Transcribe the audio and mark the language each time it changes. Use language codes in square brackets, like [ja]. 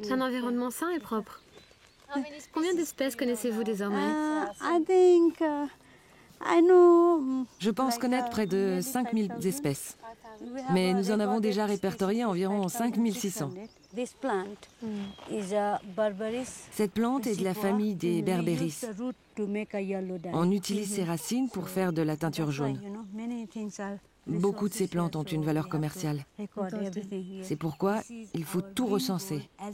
[fr] C'est un environnement sain et propre. Combien d'espèces connaissez-vous désormais? [en] I think I know. [fr] Je pense connaître près de 5000 espèces. Mais nous en avons déjà répertorié environ 5600. [en] This plant is a Berberis. [fr] Cette plante est de la famille des Berberis. On utilise ses racines pour faire de la teinture jaune. Beaucoup de ces plantes ont une valeur commerciale. C'est pourquoi il faut tout recenser.